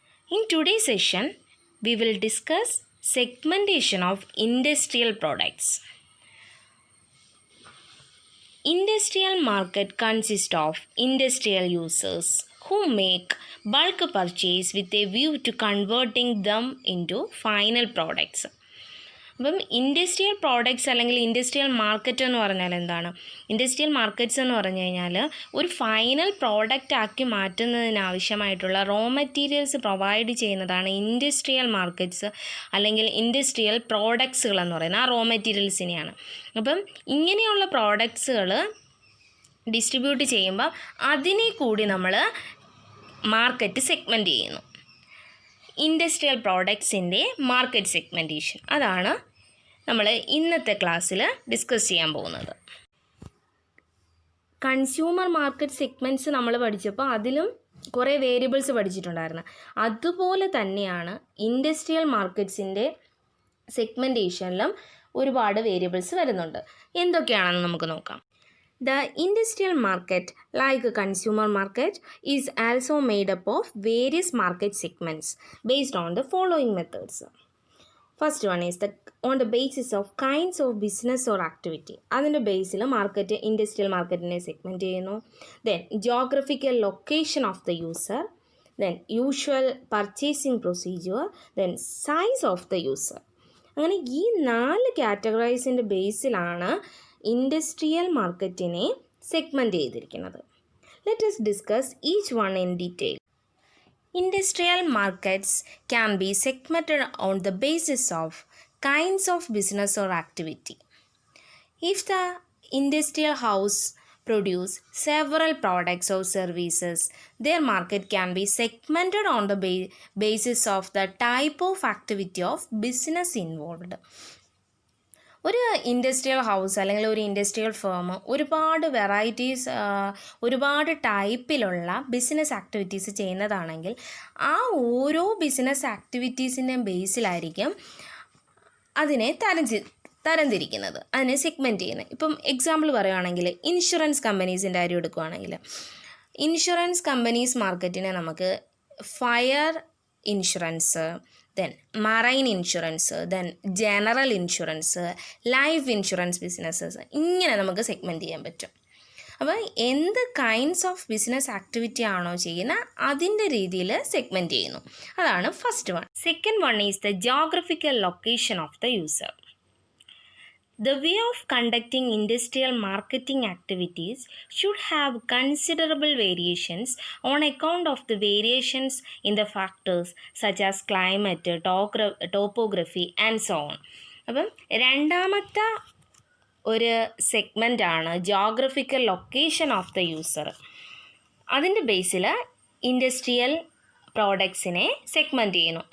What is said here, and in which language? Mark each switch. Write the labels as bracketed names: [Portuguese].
[English] In today's session, we will discuss segmentation of industrial products. Industrial market consists of industrial users who make bulk purchase with a view to converting them into final products. [Malayalam] അപ്പം industrial products അല്ലെങ്കിൽ industrial market എന്ന് പറഞ്ഞാൽ എന്താണ്? Industrial markets എന്ന് പറഞ്ഞു കഴിഞ്ഞാൽ ഒരു final product ആക്കി മാറ്റുന്നതിനാവശ്യമായിട്ടുള്ള റോ മെറ്റീരിയൽസ് പ്രൊവൈഡ് ചെയ്യുന്നതാണ് ഇൻഡസ്ട്രിയൽ മാർക്കറ്റ്സ് അല്ലെങ്കിൽ ഇൻഡസ്ട്രിയൽ പ്രോഡക്ട്സുകൾ എന്ന് പറയുന്നത്. ആ റോ മെറ്റീരിയൽസിനെയാണ്. അപ്പം ഇങ്ങനെയുള്ള പ്രോഡക്ട്സുകൾ ഡിസ്ട്രിബ്യൂട്ട് ചെയ്യുമ്പോൾ അതിനെ കൂടി നമ്മൾ മാർക്കറ്റ് സെഗ്മെൻറ്റ് ചെയ്യുന്നു. ഇൻഡസ്ട്രിയൽ പ്രോഡക്ട്സിൻ്റെ മാർക്കറ്റ് സെഗ്മെൻറ്റേഷൻ, അതാണ് നമ്മൾ ഇന്നത്തെ ക്ലാസ്സിൽ ഡിസ്കസ് ചെയ്യാൻ പോകുന്നത്. കൺസ്യൂമർ മാർക്കറ്റ് സെഗ്മെൻറ്റ്സ് നമ്മൾ പഠിച്ചപ്പോൾ അതിലും കുറേ വേരിയബിൾസ് പഠിച്ചിട്ടുണ്ടായിരുന്നു. അതുപോലെ തന്നെയാണ് ഇൻഡസ്ട്രിയൽ മാർക്കറ്റ്സിൻ്റെ സെഗ്മെൻറ്റേഷനിലും ഒരുപാട് വേരിയബിൾസ് വരുന്നുണ്ട്. എന്തൊക്കെയാണെന്ന് നമുക്ക് നോക്കാം. [English] The industrial market, like a consumer market, is also made up of various market segments based on the following methods. First one is on the basis of kinds of business or activity. [Malayalam] അതിൻ്റെ ബേസിൽ market industrial മാർക്കറ്റിനെ segment ചെയ്യുന്നു. [English] Then geographical location of the user, then usual purchasing procedure, then size of the user. [Malayalam] അങ്ങനെ ഈ 4 കാറ്റഗറൈസിൻ്റെ ബേസിലാണ് industrial മാർക്കറ്റിനെ segment ചെയ്തിരിക്കുന്നത്. [English] Let us discuss each one in detail. Industrial markets can be segmented on the basis of kinds of business or activity. If the industrial house produce several products or services, their market can be segmented on the basis of the type of activity of business involved. [Malayalam] ഒരു industrial house അല്ലെങ്കിൽ ഒരു industrial firm ഒരുപാട് varieties, ഒരുപാട് ടൈപ്പിലുള്ള business activities ചെയ്യുന്നതാണെങ്കിൽ ആ ഓരോ business ആക്ടിവിറ്റീസിൻ്റെയും ബേസിലായിരിക്കും അതിനെ തരംതിരിക്കുന്നത്, അതിനെ സെഗ്മെൻറ്റ് ചെയ്യുന്നത്. ഇപ്പം എക്സാമ്പിൾ പറയുകയാണെങ്കിൽ ഇൻഷുറൻസ് കമ്പനീസിൻ്റെ കാര്യം എടുക്കുകയാണെങ്കിൽ ഇൻഷുറൻസ് കമ്പനീസ് മാർക്കറ്റിനെ നമുക്ക് fire insurance, then marine insurance, then general insurance, life insurance businesses, ഇങ്ങനെ നമുക്ക് സെഗ്മെൻറ്റ് ചെയ്യാൻ പറ്റും. അപ്പോൾ എന്ത് കൈൻഡ്സ് ഓഫ് ബിസിനസ് ആക്ടിവിറ്റി ആണോ ചെയ്യുന്നത് അതിൻ്റെ രീതിയിൽ സെഗ്മെൻറ്റ് ചെയ്യുന്നു. അതാണ് first one. [English] Second one is the geographical location of the user. The way of conducting industrial marketing activities should have considerable variations on account of the variations in the factors such as climate, topography and so on. [Malayalam] അപ്പം രണ്ടാമത്തെ ഒരു സെഗ്മെൻ്റാണ് geographical location of the user. അതിൻ്റെ ബേസിൽ industrial പ്രോഡക്ട്സിനെ segment ചെയ്യുന്നു.